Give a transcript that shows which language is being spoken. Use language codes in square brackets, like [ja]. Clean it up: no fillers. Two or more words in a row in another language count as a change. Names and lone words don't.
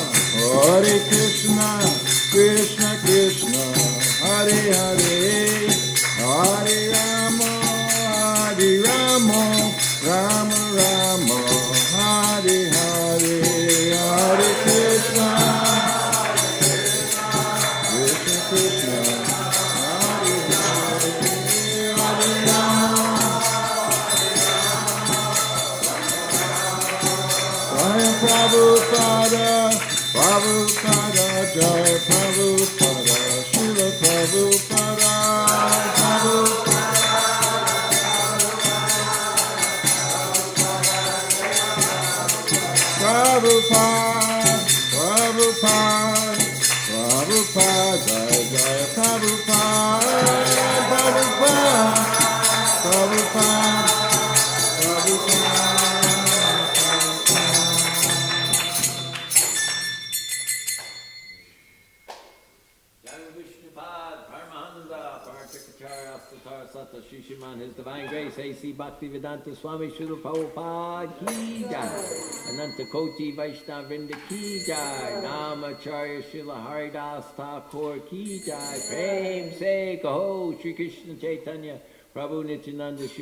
[sa] Krishna Krishna, Hare Hare, Hare Rama, Rama Rama, Hare Hare, Hare Krishna, Krishna Krishna, Hare Hare, Hare Rama. Jai Prabhupada, Prabhupada, Jai Prabhupada, Srila Prabhupada, Prabhupada, Prabhupada, Prabhupada, Jai Prabhupada, Prabhupada, Prabhupada, Prabhupada. Shishiman, [en] His Divine Grace, A.C. [hi] भक्तिवेदान्त स्वामी श्रील प्रभुपाद की जय, अनन्त कोटि वैष्णव वृन्द की जय, नामाचार्य श्रील हरिदास ठाकुर की जय, प्रेम से कहो, श्री कृष्ण चैतन्य, प्रभु नित्यानन्द, श्री